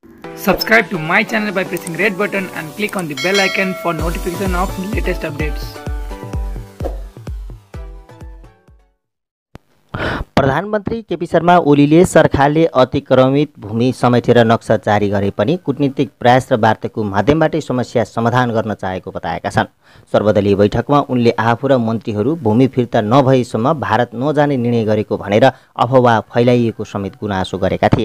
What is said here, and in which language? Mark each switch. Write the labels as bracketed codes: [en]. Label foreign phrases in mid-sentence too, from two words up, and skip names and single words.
[en] Subscribe to my channel by pressing red button and click on the bell icon for notification of latest updates. [ne] प्रधानमन्त्री केपी शर्मा ओलीले सरकारले अतिक्रमित भूमि समेटेर नक्सा जारी गरे पनि कूटनीतिक प्रयास र वार्ताको माध्यमबाटै समस्या समाधान गर्न चाहेको बताएका छन्। सर्वदलीय बैठकमा उनले आफू र मन्त्रीहरू भूमि फिर्ता नभएसम्म भारत नजाने निर्णय गरेको भनेर अफवाह फैलाइएको समेत गुनासो गरेका थिए।